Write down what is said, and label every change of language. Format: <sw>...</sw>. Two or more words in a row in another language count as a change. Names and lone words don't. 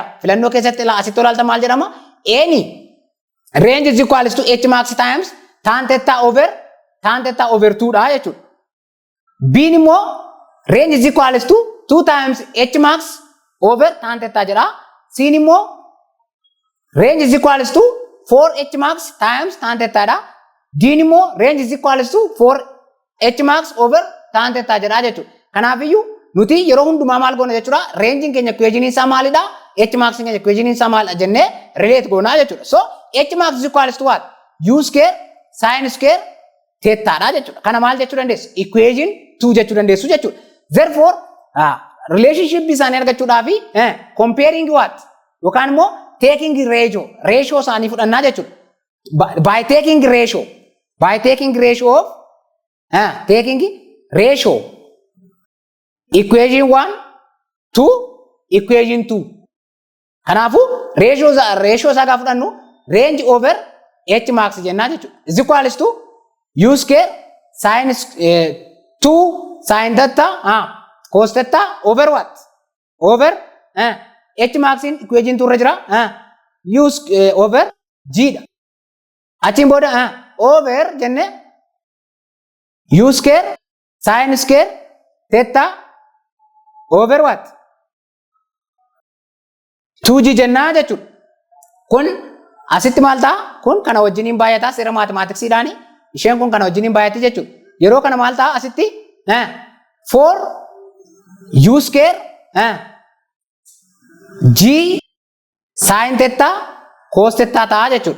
<om>Filannoo keessatti asitti olaalta maal jedhama?</om> <en>Any range is equals to H max times tan theta over 2</en> <om>dha jechuudha.</om> <en>B immoo range is equals to 2 times H max over tan theta jedha. C immoo range is equals to 4 H max times tan theta dha. D immoo range is equals to 4 H max over tan theta</en> <om>jedha jechuudha. Kanaafiyyuu nuti yeroo hundumaa maal goona jechuudha? Range keenya equation isaa maalidha? H max keenya equation isaa maalidha jennee relate goona jechuudha.</om> <en>So H max is equals to what? U square sin square theta</en> <om>dha jechuudha. Kana maal jechuu dandeessu? Equation 2 jechuu dandeessu jechuudha.</om> <en>Therefore relationship</en> <om>isaanii argachuudhaaf</om> <en>comparing what?</en> <om>Yookaan immoo</om> <en>taking ratio</en> <om>isaanii fudhannaa jechuudha.</om> <en>By taking ratio of taking ratio equation 1 to equation 2.</en> <om>Kanaafu ratio isaa gaafa fudhannu</om> <en>range over H max</en> <om>jennaa jechuudha.</om> <en>Is equals to U square sin 2 sin theta cos theta over what? Over H max in equation 2</en> <om>irra jira</om> <en>U over G dha.</en> <om>Achiin booda</om> <en>over jenne U square sin square theta over what?</en> <om>2G jennaa jechuudha. Kun asitti maal ta'a? Kun kana wajjiniin baay'ataa seera maatimaatiksiidhaani. Isheen kun kana wajjiniin baay'atti jechuudha. Yeroo kana maal ta'a asitti</om> <en>4 U square G sin theta cos theta</en> <om>ta'a jechuudha.</om>